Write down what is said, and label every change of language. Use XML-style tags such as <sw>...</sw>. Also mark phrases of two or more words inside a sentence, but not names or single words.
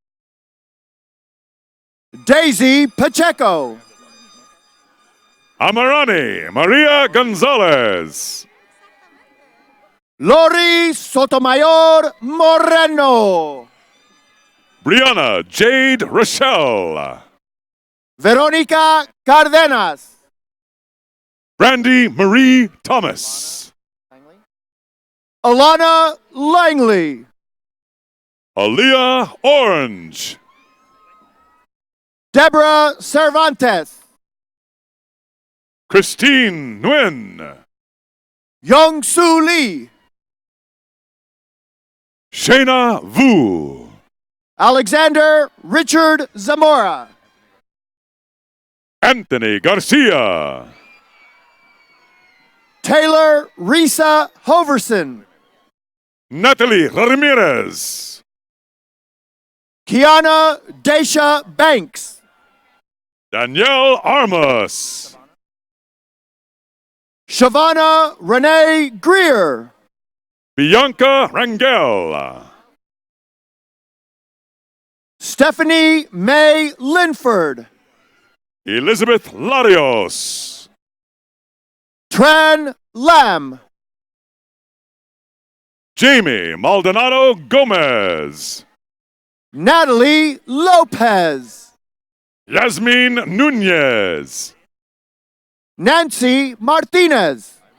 <en>Daisy Pacheco. Amarani Maria Gonzalez. Lori Sotomayor Moreno. Brianna Jade Rochelle. Veronica Cardenas. Brandy Marie Thomas. Alana Langley. Aaliyah Orange. Deborah Cervantes. Christine Nguyen. Young Soo Lee. Shayna Vu. Alexander Richard Zamora. Anthony Garcia. Taylor Risa Hoverson. Natalie Ramirez. Kiana Daisha Banks. Danielle Armas. Shavana Renee Greer. Bianca Rangel. Stephanie May Linford. Elizabeth Larios. Tran Lam. Jamie Maldonado Gomez. Natalie Lopez. Yasmin Nunez. Nancy Martinez.</en>